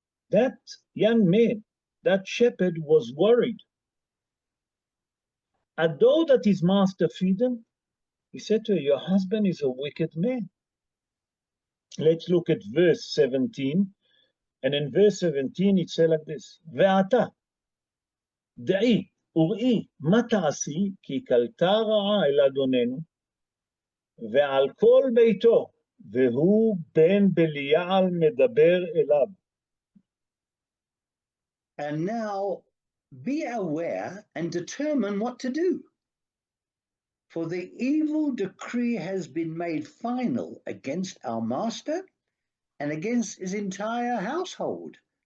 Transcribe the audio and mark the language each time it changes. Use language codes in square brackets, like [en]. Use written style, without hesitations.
[en] That young man, that shepherd was worried. Although that his master feed him, he said to her, your husband is a wicked man. Let's look at verse 17. [he] And in verse 17 it says like this, ואתה, דעי וראי מה תעשי, כי קלטה רעה אל אדוננו, ועל כל ביתו, והוא בן בליעל מדבר אליו. [en] And now be aware and determine what to do. For the evil decree has been made final against our master and against his entire household.